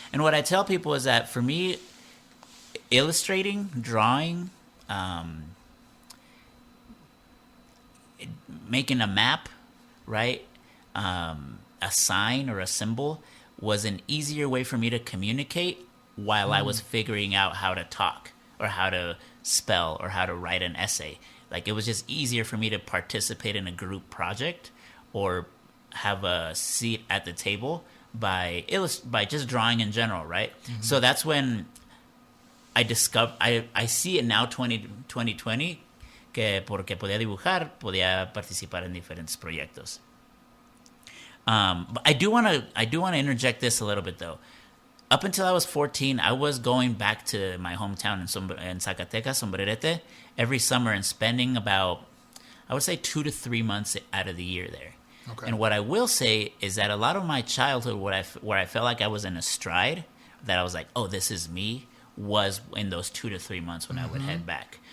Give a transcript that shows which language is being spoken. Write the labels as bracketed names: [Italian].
[English] And what I tell people is that for me, illustrating, drawing, making a map, right, a sign or a symbol was an easier way for me to communicate while I was figuring out how to talk or how to spell or how to write an essay. Like, it was just easier for me to participate in a group project or have a seat at the table by just drawing in general, right? So that's when I discovered, I see it now, 2020, [Spanish] que porque podía dibujar, podía participar en diferentes proyectos. [English] But I do want to interject this a little bit, though. Up until I was 14, I was going back to my hometown in Zacatecas, Sombrerete, every summer and spending about, I would say, 2 to 3 months out of the year there. Okay. And what I will say is that a lot of my childhood, where I felt like I was in a stride, that I was like, oh, this is me, was in those 2 to 3 months when I would head back.